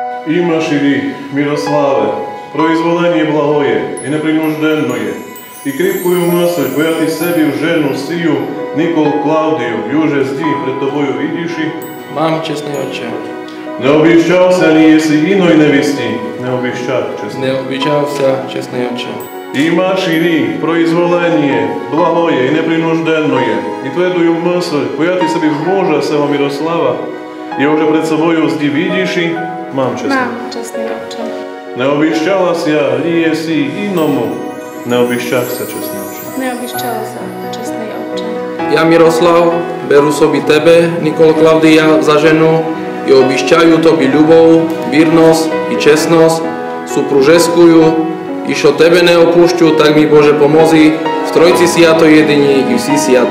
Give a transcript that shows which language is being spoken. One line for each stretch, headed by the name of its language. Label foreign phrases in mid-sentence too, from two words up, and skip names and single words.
Church Slavic: Имаши Мирославе, произволение благое и непринужденное, и крепкую мысль, коя ты себе в жену сию, Никол Клавдию, юже зди пред тобою видиши?
Slovak: Mám, čestný otče.
Church Slavic: Не обещался ли, если иной навести? Не обещал, честный. Не обещался,
Slovak: čestný otče.
Church Slavic: Имаши произволение благое и непринужденное, и твою мысль, коя ты себе в мужа сего Мирослава, и уже пред собою зди видиши?
Slovak: Mám, čestný otče.
Rusyn: Ne obíšťala sa, li si inomu. Ne obíšťal sa, čestný otče. Ne obíšťal sa, čestný otče. Ja, Miroslav, beru sobi tebe, Nikol Klaudia, za ženu i obíšťajú tobi ľubov, vírnosť i čestnosť, supružeskujú, i šo tebe ne opúšťu, tak mi Bože pomozi, v Trojci siato jediní i vsi siato.